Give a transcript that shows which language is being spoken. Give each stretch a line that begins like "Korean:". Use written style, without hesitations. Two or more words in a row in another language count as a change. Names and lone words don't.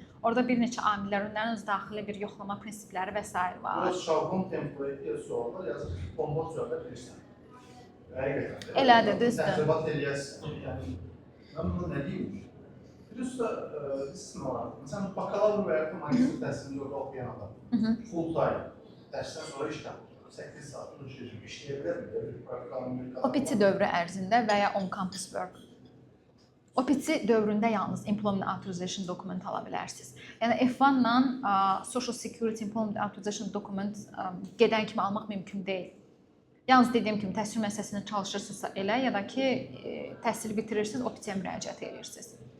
Azerbaijani: Orada bir neçə amillər, onların öz daxili bir yoxlama prinsipləri və s. var. Biraz şablon template suallar yazıb bomba cavab verirsən. Həqiqətən. Elədir, düzdür. Təxribat eləyərsən. Yəni mən bunu nə deyim? Plus da istisna var. Məsələn, bakalavr və ya magistr təhsilində orada oxuyan adam
English: full time
Azerbaijani: dərsdən sonra iş tapır. 8 saat işləyə bilərmi? OPT dövrü ərzində və ya
English: on-campus work.
Azerbaijani: OPT dövründə yalnız
English: Employment Authorization Document
Azerbaijani: ala bilərsiniz. Yəni F1-la
English: Social Security Employment Authorization Document
Azerbaijani: gedən kimi almaq mümkün deyil. Yalnız dediyim kimi təhsil müəssisəsində çalışırsınızsa elə ya da ki təhsili bitirirsiniz, OPT-yə müraciət edirsiniz.